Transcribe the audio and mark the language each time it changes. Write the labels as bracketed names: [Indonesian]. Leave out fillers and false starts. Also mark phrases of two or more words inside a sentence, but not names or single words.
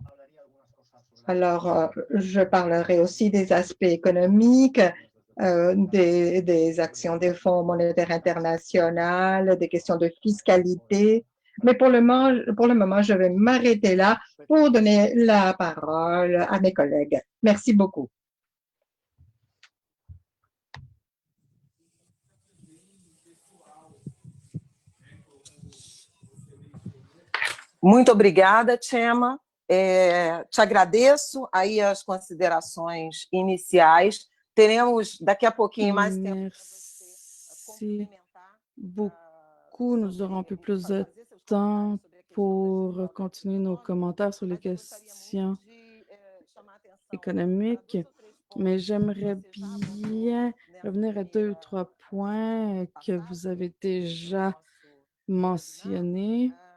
[French] Alors, je parlerai aussi des aspects économiques, des actions des Fonds monétaires internationaux, des questions de fiscalité. Mais pour le moment, je vais m'arrêter là pour donner la parole à mes collègues. Merci beaucoup. [Portuguese] Muito obrigada, Chema. Te agradeço aí as considerações iniciais. Teremos daqui a pouquinho mais tempo para você complementar. [French] Beaucoup, nous aurons un peu plus de temps pour continuer nos commentaires sur les questions économiques, mais j'aimerais bien revenir à 2 ou 3 points que vous avez déjà mentionnés.